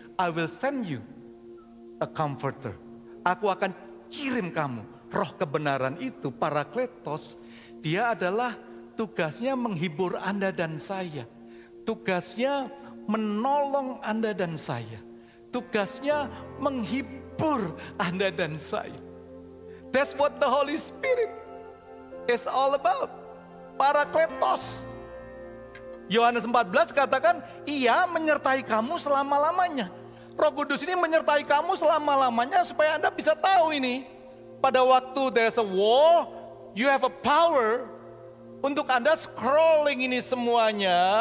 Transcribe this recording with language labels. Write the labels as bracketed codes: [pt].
[en] I will send you a comforter. [id] Aku akan kirim kamu. Roh kebenaran itu, parakletos, dia adalah tugasnya menghibur Anda dan saya. Tugasnya menolong Anda dan saya. Tugasnya menghibur Anda dan saya. [en] That's what the Holy Spirit is all about. [id] Parakletos. Yohanes 14 katakan, ia menyertai kamu selama-lamanya. Roh Kudus ini menyertai kamu selama-lamanya supaya Anda bisa tahu ini. Pada waktu [en] there's a war, you have a power [id] untuk Anda [en] scrolling [id] ini semuanya.